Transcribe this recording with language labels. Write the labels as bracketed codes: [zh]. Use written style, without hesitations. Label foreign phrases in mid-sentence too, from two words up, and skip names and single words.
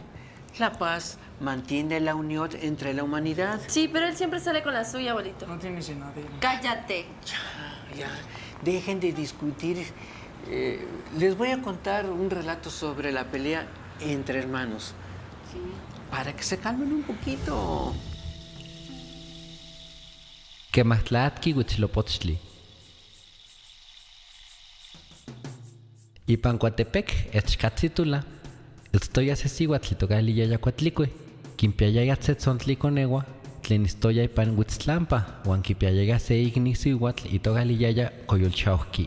[es] La paz mantiene la unión entre la humanidad. Sí, pero él siempre sale con la suya, abuelito. No tienes llenadera. Cállate. Ya, dejen de discutir. Les voy a contar un relato sobre la pelea entre hermanos. Para que se calmen un poquito. [nah] Kemahtlaatki Huitzilopochtli. Ipan Coatepec, Echcatzitula, Itztoya sesihuatl tocaliyaya Coatlicue, Quimpiayaya tzetzontliconegua, tlen istoya ipan Huitztlampa, huan quipiayaya se ignisihuatl itocaliyaya Coyolchauhki.